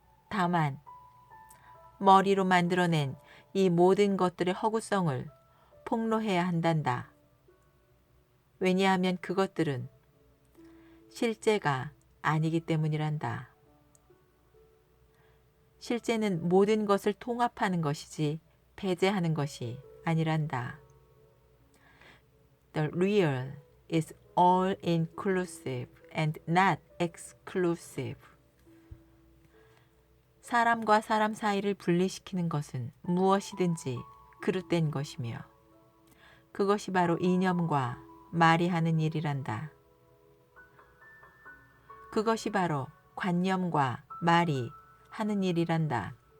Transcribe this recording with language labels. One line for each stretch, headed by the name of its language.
Korean: 다만 머리로 만들어낸 이 모든 것들의 허구성을 폭로해야 한단다. 왜냐하면 그것들은 실제가 아니기 때문이란다. 실제는 모든 것을 통합하는 것이지 배제하는 것이 아니란다.
English: The real is all inclusive and not exclusive.
Korean: 사람과 사람 사이를 분리시키는 것은 무엇이든지 그릇된 것이며 그것이 바로 이념과 말이 하는 일이란다. 그것이 바로 관념과 말이 하는 일이란다.